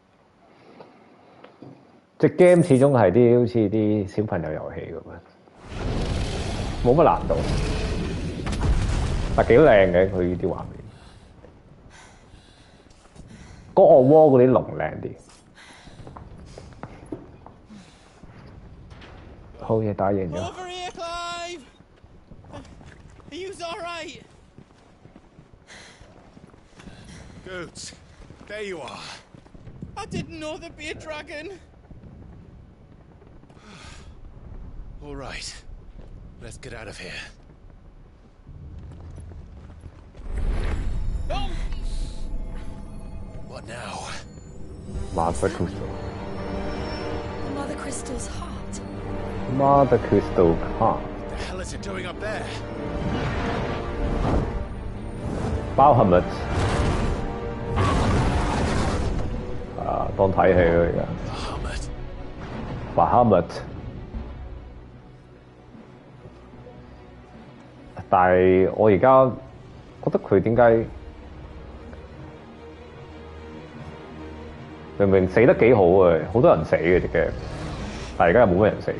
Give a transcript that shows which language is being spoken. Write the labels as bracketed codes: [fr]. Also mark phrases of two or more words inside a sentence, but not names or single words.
[yue] 隻 game 始終係啲好似啲小朋友遊戲咁樣，冇乜難度，但幾靚嘅佢呢啲畫面。嗰個窩嗰啲龍靚啲。好嘢打贏咗。 [en] Are you all right? Goats, there you are. I didn't know there'd be a dragon. All right, let's get out of here. Oh! What now? Mother Crystal. Mother Crystal's heart. Mother Crystal heart. What the hell is it doing up there? [yue] Bahamut 當睇戲咯而家。Bahamut， 但係我而家覺得佢點解明明死得幾好嘅，好多人死嘅隻 game，但係而家又冇乜人死。